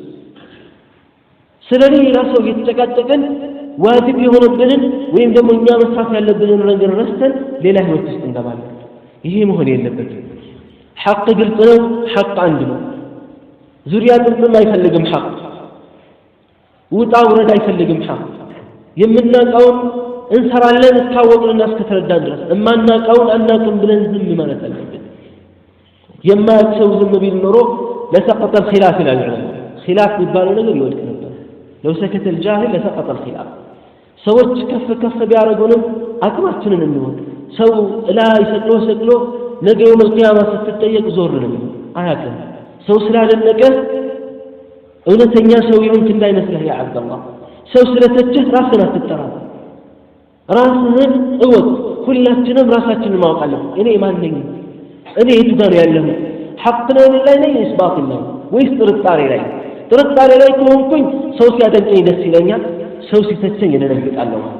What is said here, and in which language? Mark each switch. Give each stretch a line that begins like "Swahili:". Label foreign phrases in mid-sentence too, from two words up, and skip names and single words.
Amharic: ስለዚህ ራሱ እየተጨቃጨቀን ዋጅብ የሆነብንን ወይም ደግሞ እኛ መስራት ያለብንን ነገር ረስተን ሌላ ህይወት ውስጥ እንገባለን ይሄ መሆን የለበትም ሐቅ ግልጽ ነው ሐቅ አንድ ነው ዙሪያ ጥምጥም አይፈልግም ሐቅ ውጣ ውረድ አይፈልግም ሐቅ የምናውቀውን እንሰራለን እስካወቅንና እስከተረዳን ድረስ እማናውቀውን አናውቅም ብለን ዝም ማለት አለብን የማያውቀው ዝም ቢል ኖሮ
Arabic: لسقط الخلاف العلم
Amharic: خلاف የሚባለው ነገር ይወድቅ ነበር
Arabic: لو سكت الجاهل لسقط الخلاف
Amharic: ሰዎች ከፍ ቢያረጉንም አቅማችንን እንወቅ ሰው ላይ ሰቅሎ ነገ
Arabic: يوم القيامة
Amharic: ስትጠየቅ ዞር ነው አያውቅም ሰው ስላደነቀ እውነተኛ ሰው ይሁን እንዳይመስልህ
Arabic: يا عبد الله
Amharic: ሰው ስለተቸህ ራስህን አትጠራ ራስህን እወቅ ሁላችንም ራሳችንን ማወቅ አለብን እኔ ማን ነኝ እኔ የቱ ጋር ያለሁ ሐቅ ነው ላይ ነኝ ወይስ ባጢል ነው ወይስ ጥርጣሬ ላይ ከሆንኩኝ ሰው ሲያደንቀኝ ደስ ይለኛል ሰው ሲተቸኝ እደነግጣለሁ